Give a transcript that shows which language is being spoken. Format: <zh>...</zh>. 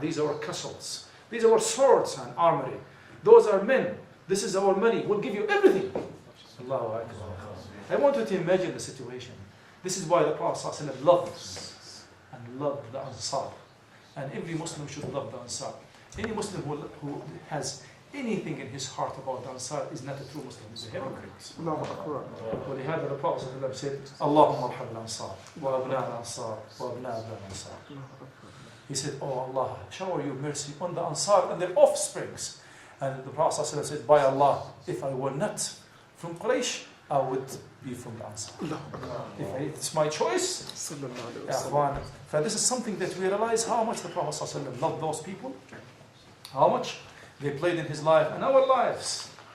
<en>These are our castles. These are our swords and armory. Those are men. This is our money. We'll give you everything." Allahu Akbar. I want you to imagine the situation. This is why the Prophet sallallahu alaihi wasallam loved the Ansar, and every Muslim should love the Ansar. Any Muslim who has anything in his heart about the Ansar is not a true Muslim, he's a hypocrite. Allahu Akbar.</en> <ar>ولهذا</ar> <en>the Prophet ﷺ said,</en> <ar>اللهم ارحم الأنصار وأبناء الأنصار وأبناء أبناء الأنصار.</ar> <en>He said, oh Allah, shower your mercy on the Ansar and their offsprings. And the Prophet ﷺ said, by Allah, if I were not from Quraysh, I would be from the Ansar. If it's my choice, for this is something that we realize how much the Prophet ﷺ loved those people, how much they played in his life and our lives.</en>